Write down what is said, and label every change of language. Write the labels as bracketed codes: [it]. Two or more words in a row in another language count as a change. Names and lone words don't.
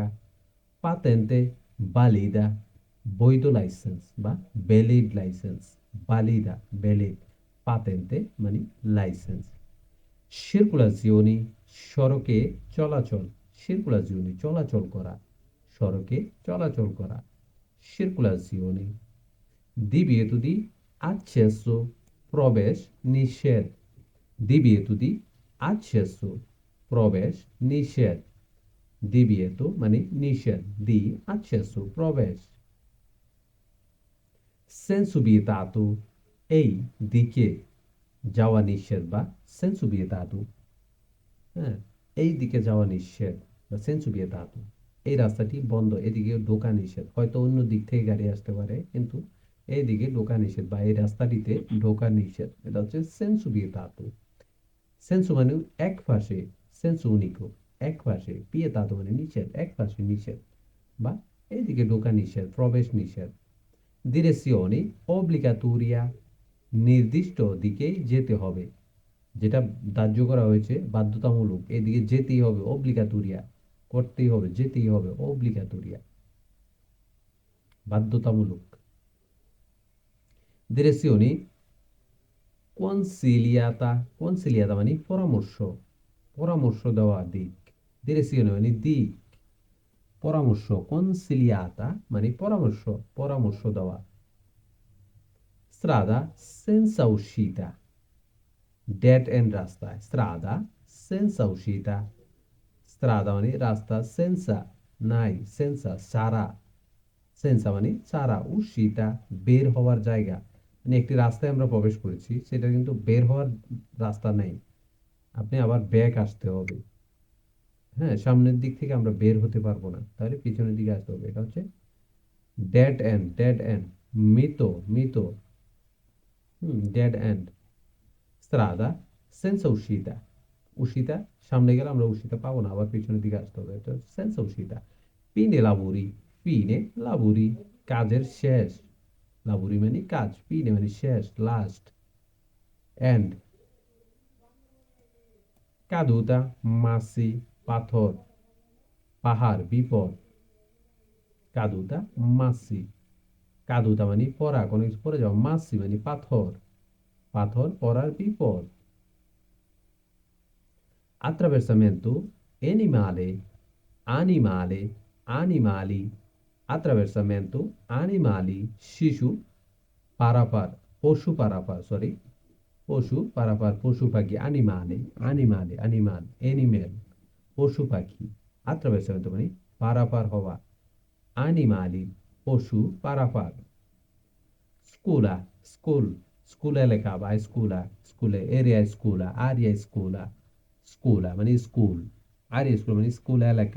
[it] patente valida [bn] বৈধ লাইসেন্স বা [en] valid license, [bn] বালিদা ভ্যালিড, পাতেন্তে মানে লাইসেন্স। সিরকুলাজিওনি সড়কে চলাচল, সিরকুলাজিওনি চলাচল করা, সড়কে চলাচল করা, সিরকুলাজিওনি। [it] divieto di accesso [bn] প্রবেশ নিষেধ, [it] divieto di accesso [bn] প্রবেশ নিষেধ, divieto মানে নিষেধ, [it] di accesso প্রবেশ। sensu vietato [bn] এই দিকে যাওয়া নিষেধ বা [it] sensu vietato, [bn] হ্যাঁ, এই দিকে যাওয়া নিষেধ বা [it] sensu vietato, [bn] এই রাস্তাটি বন্ধ, এদিকে ঢোকা নিষেধ। হয়তো অন্য দিক থেকে গাড়ি আসতে পারে, কিন্তু এইদিকে ঢোকা নিষেধ বা এই রাস্তাটিতে ঢোকা নিষেধ। এটা হচ্ছে [it] sensu vietato। [bn] sensu মানে এক পাশে, [it] sensu unico [bn] এক পাশে, vietato মানে নিষেধ, এক পাশে নিষেধ বা এইদিকে ঢোকা নিষেধ, প্রবেশ নিষেধ। [it] direzione obbligatoria [bn] নির্দিষ্ট দিকেই যেতে হবে, যেটা ধার্য করা হয়েছে বাধ্যতামূলক, এদিকে যেতেই হবে, অব্লিগাটোরিয়া করতেই হবে, যেতেই হবে, অব্লিগাটোরিয়া বাধ্যতামূলক। [it] direzioni consigliata consigliata [bn] মানে পরামর্শ, পরামর্শ দেওয়া দিক, direzione মানে দিক, পরামর্শ, consigliata মানে পরামর্শ, পরামর্শ দেওয়া। [it] strada senza uscita [en] dead end [it] রাস্তা, strada senza uscita, [bn] strada মানে রাস্তা, senza নাই, senza ছাড়া, senza মানে ছাড়া, uscita বের হওয়ার জায়গা, মানে একটি রাস্তায় আমরা প্রবেশ করেছি, সেটা কিন্তু বের হওয়ার রাস্তা নেই, আপনি আবার ব্যাক আসতে হবে। হ্যাঁ, সামনের দিক থেকে আমরা বের হতে পারবো না, তাহলে পিছনের দিকে আসতে হবে। এটা হচ্ছে [en] dead end, dead end [bn] মৃত, মৃত, [en] dead end. [it] strada senza uscita, [bn] uscita সামনে গেলে আমরা uscita পাবো না, আবার পিছনের দিকে আসতে হবে। এটা [it] senza uscita। fine lavori, fine lavori [bn] কাজের শেষ, lavori মানে কাজ, fine মানে শেষ, লাস্ট, end [it] caduta massi [bn] পাথর, পাহাড়, বিপদ, [it] caduta massi, [bn] caduta মানে পড়া, কোনো কিছু পড়ে যাওয়া, মাসি মানে পাথর, পাথর পড়ার, বিপদ। [it] attraversamento animale, animale, animali, attraversamento animali [bn] শিশু পারাপার, পশু পারাপার, সরি, পশু পারাপার, পশু পাখি, [it] animale, animale, [en] animal, animal, [bn] পশু পাখি। attraversamento মানে পারাপার হওয়া, animali পশু পারাপার। স্কুলা স্কুল, স্কুল এলাকা বা স্কুলা, স্কুলে এরিয়া, [it] scuola area, [bn] স্কুলা, স্কুলা মানে স্কুল, আরিয়া স্কুল মানে স্কুল এলাকা।